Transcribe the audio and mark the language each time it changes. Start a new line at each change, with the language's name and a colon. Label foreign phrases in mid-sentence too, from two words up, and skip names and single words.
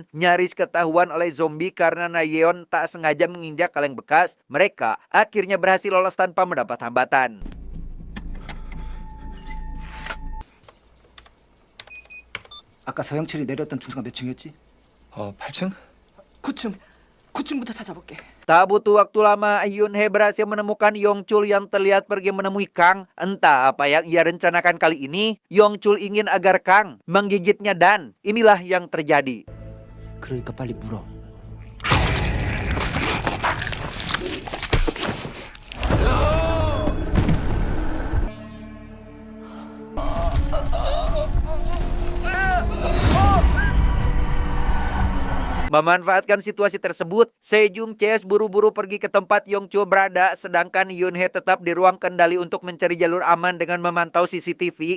Indonesian: Nyaris ketahuan oleh zombie karena Nayeon tak sengaja menginjak kaleng bekas. Mereka akhirnya berhasil lolos tanpa mendapat hambatan.
Korean: 아까 서영철이 내렸던 중간 몇 층이었지? 8층? 9층. 9층부터 찾아볼게.
Indonesian: Tak butuh waktu lama, Yunhye berhasil menemukan Yongchul yang terlihat pergi menemui Kang. Entah apa yang ia rencanakan kali ini, Yongchul ingin agar Kang menggigitnya dan inilah yang terjadi.
Korean: 그러니까 빨리 물어.
Indonesian: Memanfaatkan situasi tersebut, Sejong CS buru-buru pergi ke tempat Yongchul berada, sedangkan Yunhye tetap di ruang kendali untuk mencari jalur aman dengan memantau CCTV.